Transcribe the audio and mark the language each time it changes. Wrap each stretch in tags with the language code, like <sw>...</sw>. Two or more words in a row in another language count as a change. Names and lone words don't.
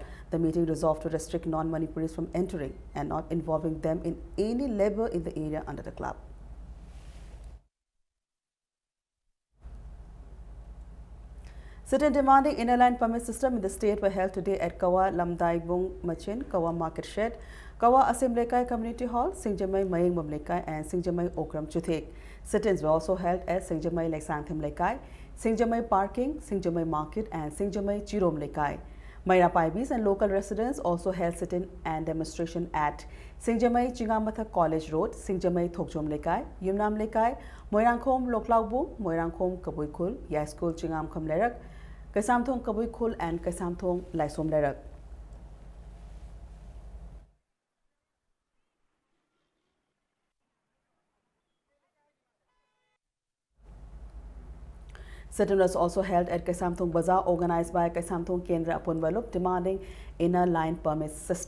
<en>The meeting resolved to restrict non-Manipuris from entering and not involving them in any labor in the area under the club. Sit-in demanding inner line permit system in the state were held today at Kawa Lamdaibung Machin, Kawa Market Shed, Kawa Asim Lekai Community Hall, Singjamai Mayingbam Lekai and Singjamai Okram Chuthek. Sit-ins were also held at Singjamai Leksangtham Lekai, Singjamai Parking, Singjamai Market and Singjamai Chirom Lekai. Maira Paibis and local residents also held sit-in and demonstration at Singjamai Chingamatha College Road, Singjamai Thokjom Lekai, Yumnam Lekai, Moirangkhom Loklaubu, Moirangkhom Kabuikul, Yaiskul Chingam Kham Lerak, Kaisamthong Kabuikul and Kaisamthong Laisom Lerak. Sit-in was also held at Kaisamthong Bazaar organized by Kaisamthong Kendra Apunbalup demanding inner line permit system.</en>